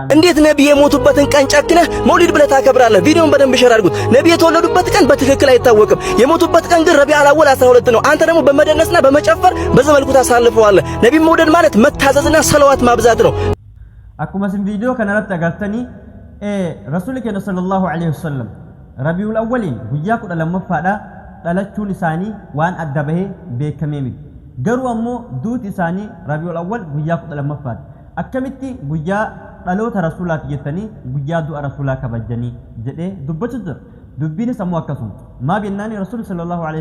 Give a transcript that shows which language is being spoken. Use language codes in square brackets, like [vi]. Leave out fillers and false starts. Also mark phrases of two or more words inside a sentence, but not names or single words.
[am] እንዴት ነብይ የሞቱበትን ቀን ጨክነህ መውሊድ ብለህ ታከብራለህ? ቪዲዮን በደንብ ሼር አድርጉት። ነብይ የተወለዱበት ቀን በትክክል አይታወቅም። የሞቱበት ቀን ግን ረቢዕ አልአወል 12 ነው። አንተ ደግሞ በመደነስና በመጨፈር በዚህ መልኩ ታሳልፈዋለህ። ነብይ መውደድ ማለት መታዘዝና ሰለዋት ማብዛት ነው። [om] akkuma sin ቪዲዮ kanarratti agartanii rasuulli keenya [ar] صلى الله عليه وسلم [om] rabiul awwaliin guyyaa 12ffaadha dhalachuun isaanii waan adda bahee beekamee miti garuu ammoo duuti isaanii rabiul awwal guyyaa 12ffaadha akkamitti guyyaa dhaloota rasuulaati jettanii guyyaa du'a rasuulaa kabajanii jedhee dubbachuu jira dubbiin ammoo akkasuma maa binnaani rasuulli [ar] صلى الله عليه